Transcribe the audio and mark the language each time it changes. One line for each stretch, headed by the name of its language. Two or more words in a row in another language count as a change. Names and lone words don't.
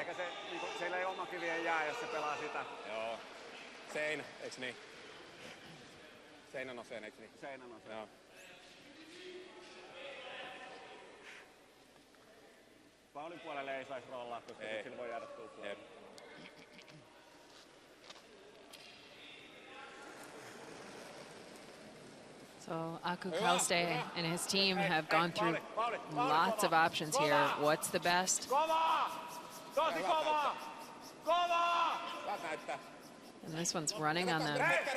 Finnish: Eikä se, niinku, siellä ei oma kivien jää, jos se pelaa sitä. Joo. Seinä, eiks niin? Seinä nousee, eiks niin? Seinä nousee. Joo. Paulin puolelle ei saisi rollaa, koska sillä voi jäädä tuuppua.
English: So Aku Kauste and his team have gone through lots of options here. What's the best? And this one's running on them.